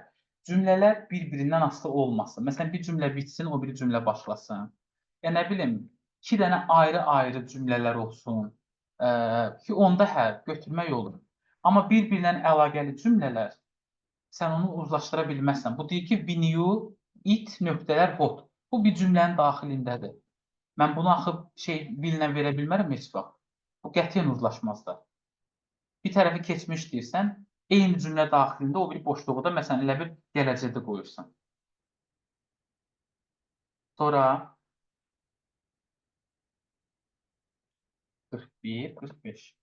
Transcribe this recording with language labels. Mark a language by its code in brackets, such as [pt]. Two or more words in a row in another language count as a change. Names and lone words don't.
[az] Cümlələr bir-birindən asılı olmasın. Məsələn, bir cümlə bitsin, o biri cümlə başlasın. Ya nə bilim, iki dənə ayrı-ayrı cümlələr olsun ki, onda hə, götürmək olur. Amma bir-birindən əlaqəli cümlələr sən onu uzlaşdıra bilməzsən. Bu deyir ki, [en] we knew it nöqtələr what. [az] Bu bir cümlənin daxilindədir. Mən bunu axı will-lə verə bilmərəm heç vaxt. Bu qətiyyən uzlaşmazlar. Bir tərəfi keçmiş deyirsən, eyni cümlə daxilində o bir boşluğu da məsələn elə bir gələcəkdə qoyursan. Sonra 41, 45.